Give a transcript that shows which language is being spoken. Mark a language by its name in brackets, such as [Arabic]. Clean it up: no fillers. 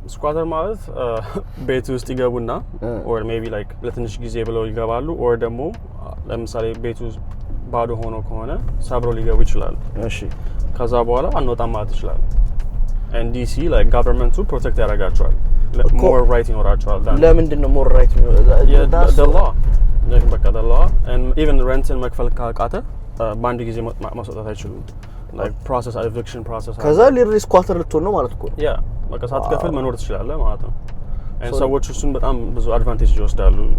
[Amharic] squatter ማለት ቤት ውስጥ ይገቡና or maybe like ለትንሽ ጊዜ ብለው ይገባሉ or ደግሞ ለምሳሌ ቤቱ ባዶ ሆኖ ከሆነ ሰብሮ ሊገቡ ይችላሉ እሺ ከዛ በኋላ አንወጣም ማለት ይችላል [English] and DC like government to protect [Amharic] ያረጋቸዋል more right ይኖራቸዋል ለምንድነው more right [English] the law በቃ the law and even renትን [Amharic] መክፈል ካቃተ ባንድ ጊዜ ማስወጣት አይችሉም [English] like process eviction process [Amharic] ከዛ ሊሪ ስኳተር ልትሆን ነው ማለት እኮ yeah በቃ ሳትከፍል መኖር ትችላለህ ማለት ነው and ሰዎች እሱን በጣም ብዙ አድቫንቴጅ ይወስዳሉ